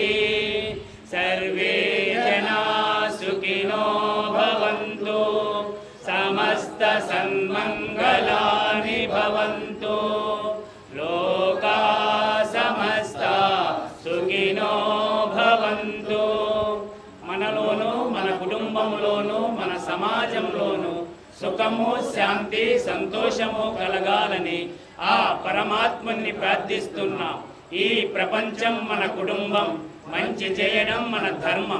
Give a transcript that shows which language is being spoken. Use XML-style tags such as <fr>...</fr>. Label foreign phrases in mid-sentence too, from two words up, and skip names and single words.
<sa>सर्वे जना सुखिनो भवन्तु समस्त सन्मङ्गलानि भवन्तु लोका समस्ता सुखिनो भवन्तु</sa> <te>మనలోను మన కుటుంబంలోను మన సమాజంలోను సుఖము శాంతి సంతోషము కలగాలని ఆ పరమాత్మని ప్రార్థిస్తున్నాం. ఈ ప్రపంచం మన కుటుంబం, మంచి చేయడం మన ధర్మం.</te>